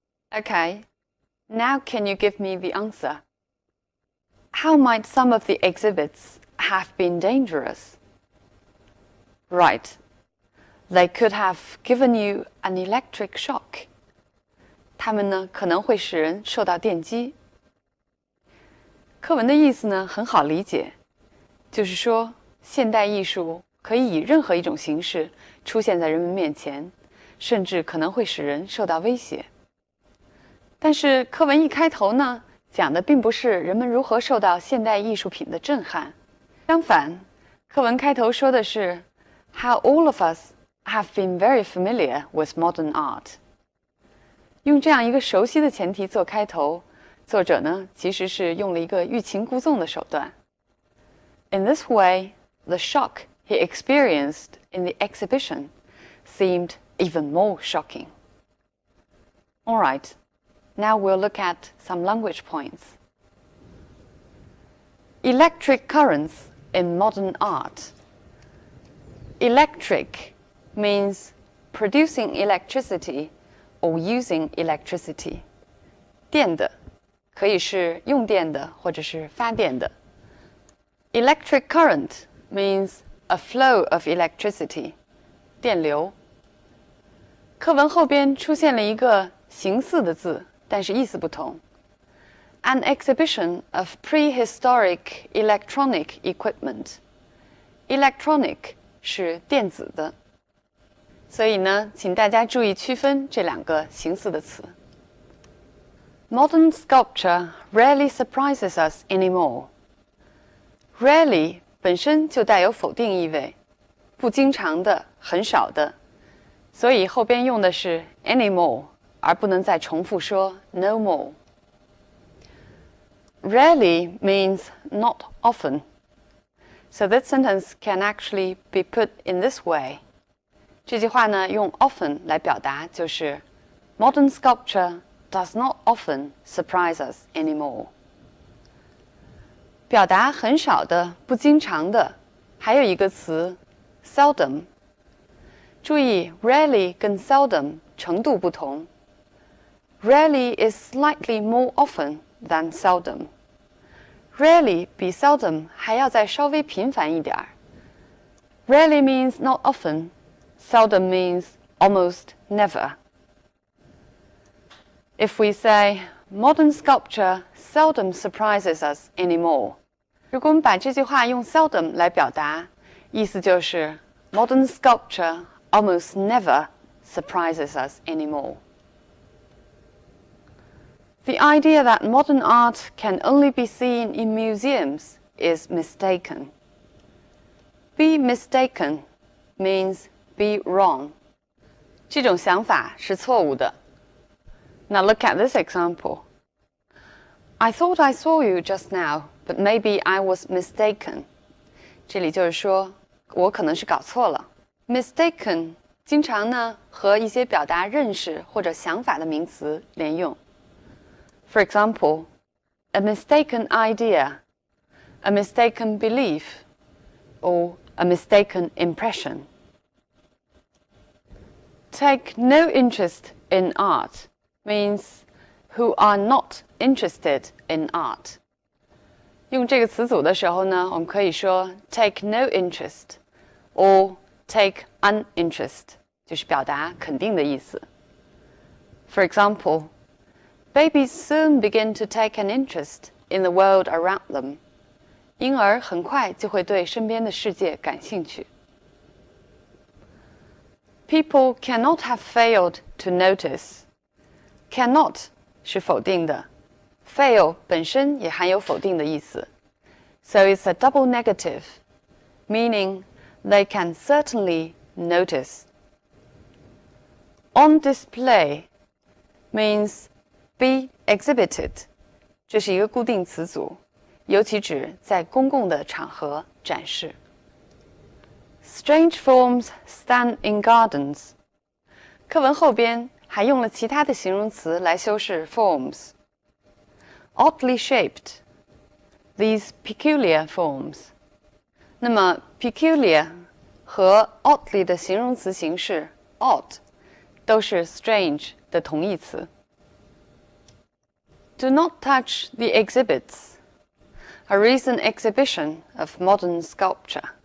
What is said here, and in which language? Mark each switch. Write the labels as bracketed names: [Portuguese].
[English] Okay, now can you give me the answer? How might some of the exhibits have been dangerous? Right, they could have given you an electric shock. [Chinese] 它们呢可能会使人受到电击。课文的意思呢很好理解，就是说现代艺术可以以任何一种形式出现在人们面前，甚至可能会使人受到威胁。但是课文一开头呢，讲的并不是人们如何受到现代艺术品的震撼，相反，课文开头说的是 [English] How all of us have been very familiar with modern art. [Chinese] 用这样一个熟悉的前提做开头，作者呢其实是用了一个欲擒故纵的手段。 [English] In this way, the shock he experienced in the exhibition seemed even more shocking. All right, now we'll look at some language points. Electric currents in modern art. Electric means producing electricity or using electricity. [Chinese] 电的可以是用电的或者是发电的。 [English] Electric current means a flow of electricity, [Chinese] 电流。课文后边出现了一个形似的字，但是意思不同。 [English] An exhibition of prehistoric electronic equipment. [Chinese] Electronic 是电子的，所以呢，请大家注意区分这两个形似的词。 [English] Modern sculpture rarely surprises us anymore. [Chinese] Rarely本身就带有否定意味，不经常的，很少的，所以后边用的是 anymore， 而不能再重复说 no more。 [English] Rarely means not often, so that sentence can actually be put in this way. [Chinese] 这句话呢，用 often 来表达，就是 [English] Modern sculpture does not often surprise us anymore. [Chinese] 表达很少的、不经常的，还有一个词 seldom。 [English] 注意 rarely 跟 seldom [Chinese] 程度不同。 [English] Rarely is slightly more often than seldom. [Chinese] Rarely 比 seldom 还要再稍微频繁一点儿。 [English] Rarely means not often. Seldom means almost never. If we say, modern sculpture seldom surprises us anymore. [Chinese] 如果我们把这句话用 seldom 来表达，意思就是 [English] modern sculpture almost never surprises us anymore. The idea that modern art can only be seen in museums is mistaken. Be mistaken means be wrong. [Chinese] 这种想法是错误的。 [English] Now look at this example. I thought I saw you just now, but maybe I was mistaken. [Chinese] 这里就是说，我可能是搞错了。Mistaken 经常呢和一些表达认识或者想法的名词连用。 [English] For example, a mistaken idea, a mistaken belief, or a mistaken impression. Take no interest in art means who are not interested in art. [Chinese] 用这个词组的时候呢，我们可以说 [English] take no interest or take uninterest, [Chinese] 就是表达肯定的意思。 [English] For example, babies soon begin to take an interest in the world around them. [Chinese] 婴儿很快就会对身边的世界感兴趣。 [English] People cannot have failed to notice. Cannot [Chinese] 是否定的 [English] ，fail [Chinese] 本身也含有否定的意思 [English] ，so it's a double negative, meaning they can certainly notice. On display means be exhibited. [Chinese] 这是一个固定词组，尤其指在公共的场合展示。 [English] Strange forms stand in gardens. [Chinese] 课文后边还用了其他的形容词来修饰 forms. [English] Oddly shaped. These peculiar forms. [Chinese] 那么 peculiar 和 oddly 的形容词形式 odd 都是 strange 的同义词。 [English] Do not touch the exhibits. A recent exhibition of modern sculpture.